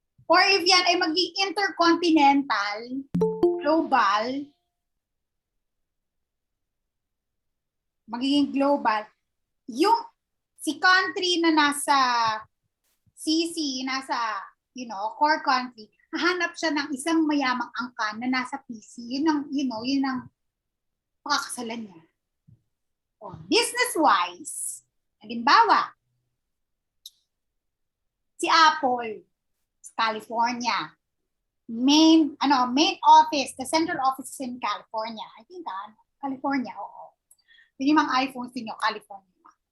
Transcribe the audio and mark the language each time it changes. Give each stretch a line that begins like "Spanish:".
Filipino: Or if yan ay maging intercontinental, global, magiging global, yung si country na nasa CC, nasa, core country, hahanap siya ng isang mayamang angkan na nasa PC. Yun ang pakakasalan niya. O, business-wise, halimbawa, si Apple, California, main office,
English: the central office is in California. I think California, oo.
Filipino: Yun yung mga iPhones niyo, California.